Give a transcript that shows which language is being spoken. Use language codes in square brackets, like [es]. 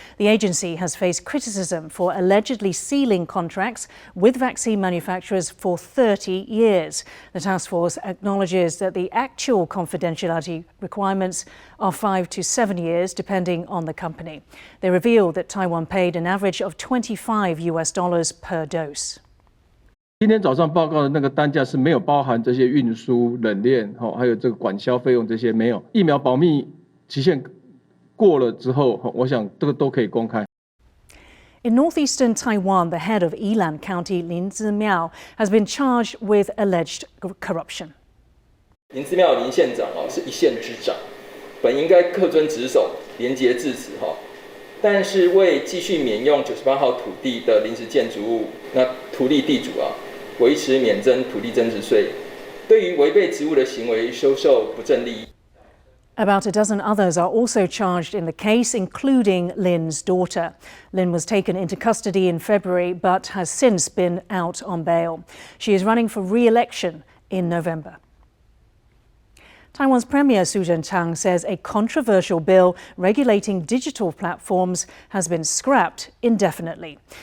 [en] The agency has faced criticism for allegedly sealing contracts with vaccine manufacturers for 30 years. The task force acknowledges that the actual confidentiality requirements are 5 to 7 years, depending on the company. They revealed that Taiwan paid an average of $25 per dose. [zh] 今天早上报告的那个单价是没有包含这些运输、冷链，还有这个管销费用这些没有。疫苗保密期限过了之后，我想这个都可以公开。 [en] In northeastern Taiwan, the head of Yilan County, Lin Zimiao, has been charged with alleged corruption. [zh] 林自妙林县长是一县之长，本应该恪遵职守、廉洁至此但是为继续免用98号土地的临时建筑物，那土地地主维持免征土地增值税，对于违背职务的行为收受不正利益。 [en] About a dozen others are also charged in the case, including Lin's daughter. Lin was taken into custody in February but has since been out on bail. She is running for re-election in November. Taiwan's Premier Su Zhenchang says a controversial bill regulating digital platforms has been scrapped indefinitely.